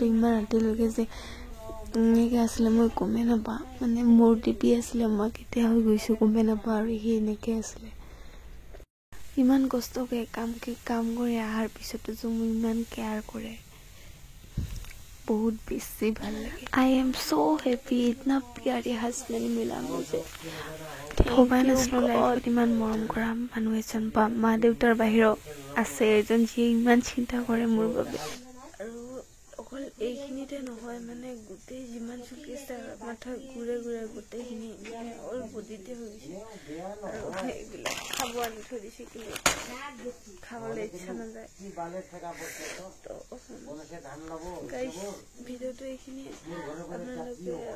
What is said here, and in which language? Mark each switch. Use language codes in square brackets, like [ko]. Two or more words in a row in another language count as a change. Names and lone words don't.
[as] ইমান ৰাতিলৈকে যে এনেকৈ আছিলে মই গমেই নাপাওঁ মানে মোৰ টিপি আছিলে মই কেতিয়া হৈ গৈছোঁ গমেই নাপাওঁ আৰু সি এনেকৈ আছিলে ইমান কষ্টকৈ কাম কৰি অহাৰ পিছতো যে মোক ইমান কেয়াৰ কৰে [hi] बहुत बेसी [as] ভাল লাগে [en] I am so happy [hi] इतना प्यारे हस्बैंड मिला मुझे [as] ভবাই নাছিলোঁ লাইফত ইমান মৰম কৰা মানুহ এজন বা মা দেউতাৰ বাহিৰেও আছে এজন যিয়ে ইমান চিন্তা কৰে মোৰ বাবে আৰু অকল এইখিনিতে নহয় মানে গোটেই যিমান চুকি আছে মাথা ঘূৰে ঘূৰে গোটেইখিনি মানে অল বডিতে হৈ গৈছে আৰু এইবিলাক খাব আনি থৈ দিছে কিন্তু খাবলৈ ইচ্ছা নাযায় তো গাইজ ভিডিঅ'টো এইখিনিয়ে আপোনালোকে